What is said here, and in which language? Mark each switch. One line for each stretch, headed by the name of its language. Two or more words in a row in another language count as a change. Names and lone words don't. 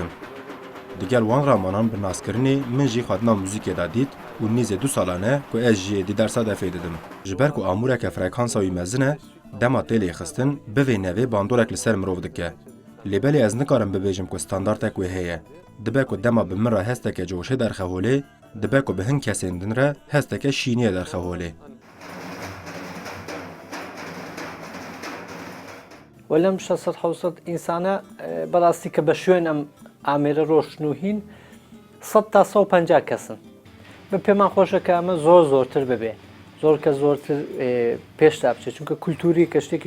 Kurdish: Digel wan ramanan bi naskirinê min jî xwedina muzîkê da dît û nêzê 2 salan e ku ez jî êdî dersa defê didim. Ji ber ku amûreke frekansa wî mezin e, dema têlê xistin bi vê nevê bandorek li ser mirov dike. Lêbelê ez nikarim bibêjim ku standardek wê heye. Dibe ku dema bi min re hesteke coşê derxeholê, dibe ku bi hin kesên din re hesteke şîniyê derxeholê.
Central Kurdish: وەلەم 600 ئینسانە بەڕاستی کە بە شوێن ئەم ئامێرە ڕۆشن و هین 100 تا 150 کەسن بە پێمان خۆشە کە ئەمە زۆرتر ببێ زۆر کە زۆرتر پێشتا بچێت چونکە کولتوری کە شتێکی